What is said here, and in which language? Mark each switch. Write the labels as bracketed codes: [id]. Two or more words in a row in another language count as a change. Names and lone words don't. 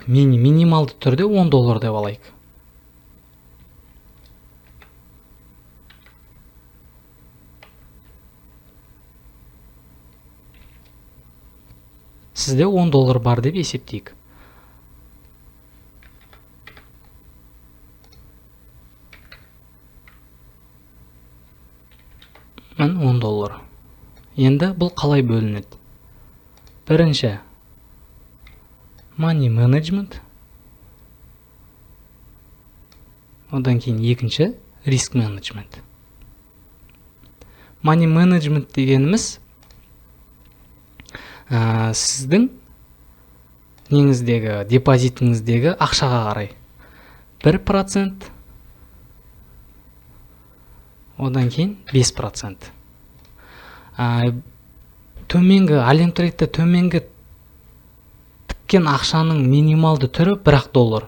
[kk] Минималды түрде $10 деп алайық. Сізде $10 бар деп есептейік. Мен $10. Енді бұл қалай бөлінеді? [en] Бірінші money management. [kk] Одан кейін екінші [en] risk management. [kk] Money management дегеніміз сіздің неңіздегі, депозитіңіздегі ақшаға қарай 1%, одан кейін 5%. Төменгі, Allentrade'де төменгі тіккен ақшаның минималды түрі $1.